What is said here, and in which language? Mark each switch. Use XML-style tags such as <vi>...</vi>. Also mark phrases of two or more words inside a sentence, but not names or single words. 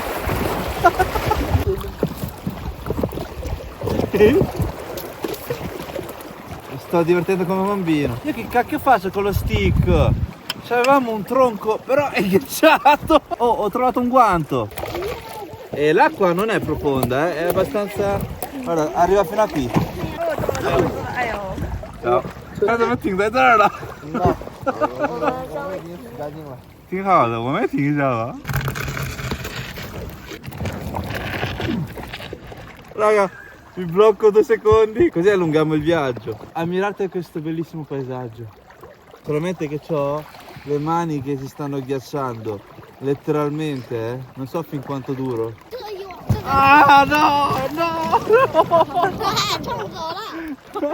<it>Sto divertendo come un bambino. Io che cacchio faccio con lo stick? Avevamo un tronco, però è ghiacciato. Oh, ho trovato un guanto. E l'acqua non è profonda, è abbastanza... Guarda, arriva fino a qui. Ciao.</it> <zh>他怎么停在这儿了？挺好的，我们也停一下吧。</zh> <it>Raga, mi blocco 2 secondi, così allunghiamo il viaggio. Ammirate questo bellissimo paesaggio. Solamente che ho le mani che si stanno ghiacciando. Letteralmente, non so fin quanto duro. Ah no, no, no!</it>